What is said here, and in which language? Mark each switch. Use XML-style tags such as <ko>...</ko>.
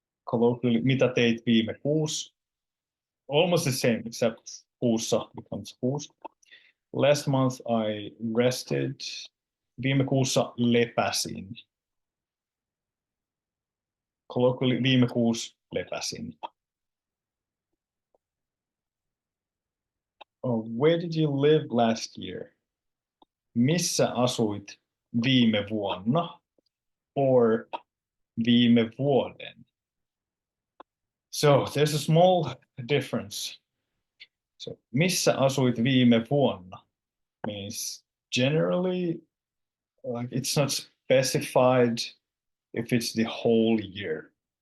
<en>Colloquially,</en> <fi>mitä teit viime kuussa?</fi> <en>Almost the same, except kuussa becomes kuussa. Last month I rested.</en> <fi>Viime kuussa lepäsin. Colloquially, viime kuussa lepäsin.</fi> <en>Oh, where did you live last year?</en> <fi>Missä asuit viime vuonna? Or viime vuoden?</fi> <en>So there's a small difference. So</en> <fi>missä asuit viime vuonna</fi> <en>means generally like it's not specified if it's the whole year.</en>